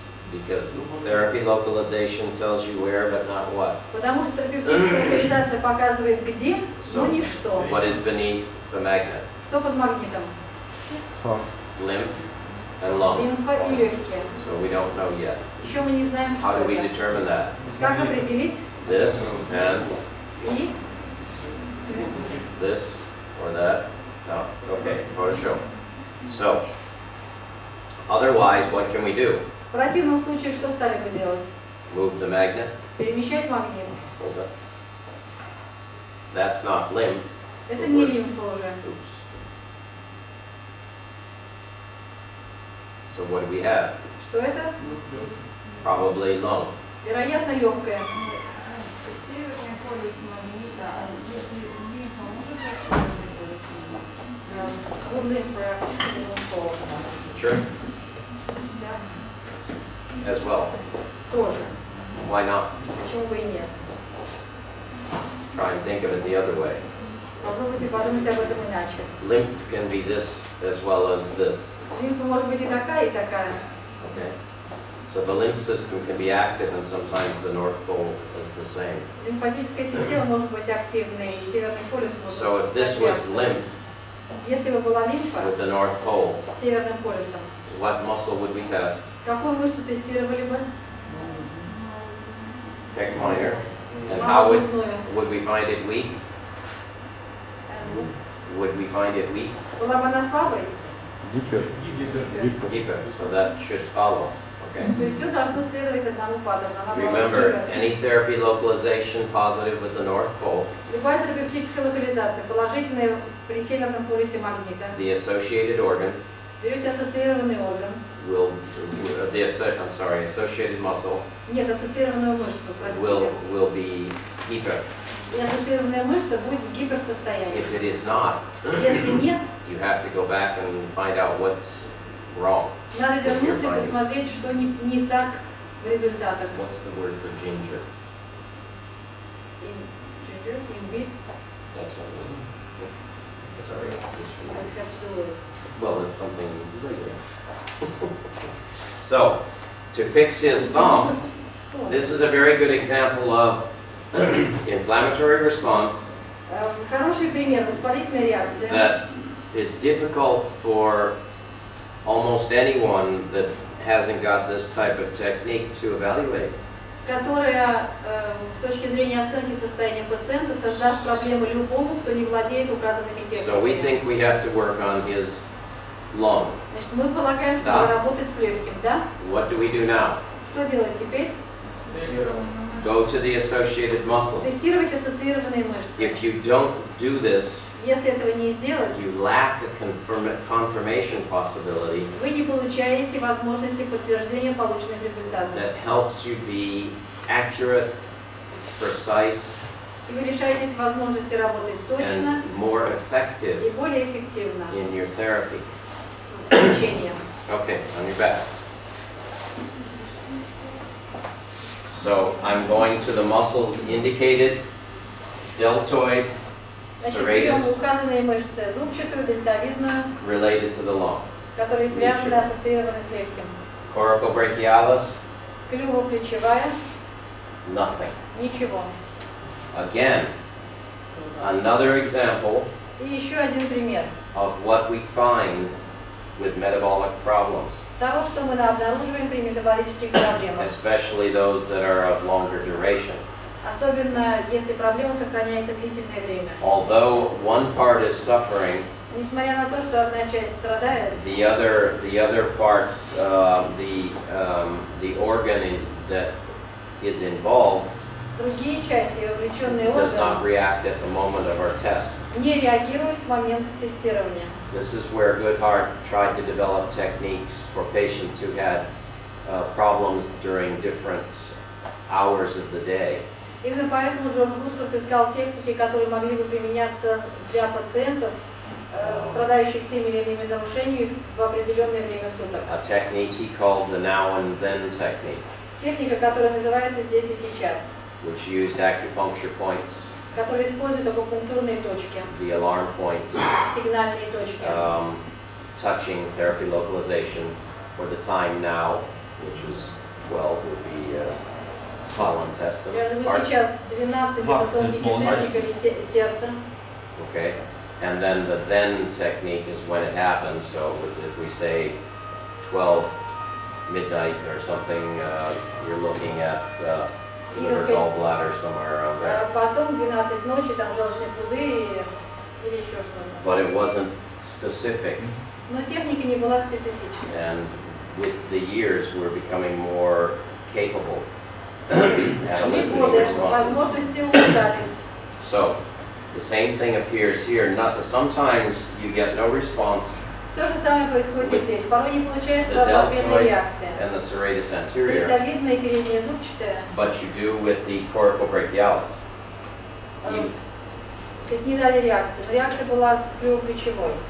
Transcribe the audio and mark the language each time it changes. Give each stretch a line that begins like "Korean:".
English: Because therapy localization tells you where, but not what.
Russian: Потому что терапевтическая локализация показывает где, но не что.
English: What is beneath the magnet?
Russian: Что под магнитом?
English: Heart. Lymph and lung.
Russian: Лимфа и легкие.
English: So we don't know yet.
Russian: Еще мы не знаем,
English: How
Russian: что
English: do we
Russian: это.
English: determine that?
Russian: Как определить?
English: This and
Russian: И
English: this or that? No? Okay, Photoshop. So, otherwise, what can we do?
Russian: в противном случае что стали бы делать?
English: Move the magnet?
Russian: Перемещать магнит.
English: Hold it. That's not lymph.
Russian: Это не лимфа уже.
English: Oops. So what do we have?
Russian: Что это?
English: Probably lung.
Russian: Вероятно, легкое. Северный полюс магнита, а если лимфа может отсюда полюс?
English: Good lymph reaction. Sure. As well.
Russian: Тоже.
English: Why not?
Russian: Почему бы и нет?
English: Try and think of it the other way.
Russian: Попробуйте подумать об этом иначе.
English: Lymph can be this as well as this.
Russian: Лимфа может быть и такая, и такая.
English: Okay? So the lymph system can be active and sometimes the North Pole is the same.
Russian: Лимфатическая система может быть активной, и северный полюс может
English: So if
Russian: быть
English: this was
Russian: активным.
English: lymph
Russian: Если бы была лимфа
English: with the North Pole,
Russian: с северным полюсом,
English: what muscle would we test?
Russian: какую мышцу тестировали бы?
English: Pec minor. And how
Russian: Малогрудную.
English: would we find it weak? Would we find it weak?
Russian: Была бы она слабой? Гипер. Гипер.
English: Deeper. So that should follow. Okay?
Russian: То есть все должно следовать одному паттерну. Она была
English: Remember,
Russian: гипер.
English: any therapy localization positive with the North Pole,
Russian: Любая терапевтическая локализация, положительная при северном полюсе магнита,
English: the associated organ
Russian: берете ассоциированный орган,
English: will, associated muscle
Russian: нет, ассоциированную мышцу, простите,
English: will be hyper.
Russian: и ассоциированная мышца будет в гиперсостоянии.
English: If it is not,
Russian: Если нет,
English: you have to go back and find out what's wrong.
Russian: надо вернуться и посмотреть, что не так в результатах.
English: What's the word for ginger?
Russian: Имбирь,
English: That's what it is. Sorry. Well, it's something later. So, to fix his thumb, this is a very good example of inflammatory response
Russian: Хороший пример, воспалительная реакция,
English: that is difficult for almost anyone that hasn't got this type of technique to evaluate.
Russian: которая с точки зрения оценки состояния пациента создаст проблемы любому, кто не владеет указанными
English: So we
Russian: техниками.
English: think we have to work on his lung.
Russian: Значит, мы полагаем, что Да. надо работать с легким, да?
English: What do we do now?
Russian: Что делать теперь?
English: Go to the associated muscles.
Russian: Тестировать ассоциированные мышцы.
English: If you don't do this,
Russian: Если этого не сделать,
English: you lack a confirmation possibility
Russian: вы не получаете возможности подтверждения полученных результатов.
English: that helps you be accurate, precise,
Russian: И вы лишаетесь возможности работать точно
English: and more
Russian: и
English: effective
Russian: более эффективно
English: in your therapy.
Russian: с лечением.
English: Okay, on your back. So I'm going to the muscles indicated, deltoid,
Russian: Значит, берем
English: serratus,
Russian: указанные мышцы, зубчатую, дельтовидную,
English: related to the lung.
Russian: которые связаны, ассоциированы с легким.
English: Coracobrachialis,
Russian: Клюво-плечевая,
English: nothing.
Russian: ничего.
English: Again, another example
Russian: И еще один пример
English: of what we find with metabolic problems,
Russian: того, что мы обнаруживаем при метаболических проблемах.
English: especially those that are of longer duration.
Russian: Особенно, если проблема сохраняется длительное время.
English: Although one part is suffering,
Russian: Несмотря на то, что одна часть страдает,
English: the other parts, the organ that is involved
Russian: другие части, вовлеченные
English: does not
Russian: органы,
English: react at the moment of our test.
Russian: не реагируют в момент тестирования.
English: This is where Goodhart tried to develop techniques for patients who had problems during different hours of the day.
Russian: Именно поэтому Джордж Гудхарт искал техники, которые могли бы применяться для пациентов, страдающих теми или иными нарушениями в определенное время суток.
English: A technique he called the now and then technique,
Russian: Техника, которая называется «здесь и сейчас»,
English: which used acupuncture points,
Russian: которая использует акупунктурные точки,
English: the alarm points,
Russian: сигнальные точки,
English: touching therapy localization for the time now, which is 12 would be small intestine.
Russian: Вот сейчас 12 это тонкий кишечник или сердце.
English: Okay, and then the then technique is when it happens. So if we say 12 midnight or something, you're looking at liver, gallbladder, somewhere around there.
Russian: Потом 12 ночи, там желчный пузырь или еще что-то.
English: But it wasn't specific,
Russian: Но техника не была специфичной.
English: and with the years, we're becoming more capable at eliciting
Russian: Годы
English: responses.
Russian: возможности улучшались.
English: So the same thing appears here. Sometimes you get no response
Russian: То же самое происходит и здесь. Порой не получаешь
English: the
Russian: сразу ответной
English: deltoid
Russian: реакции.
English: and the serratus anterior,
Russian: Дельтовидная и передняя зубчатая,
English: but you do with the coracobrachialis.
Russian: ведь не дали реакции. Но реакция была с клювоплечевой.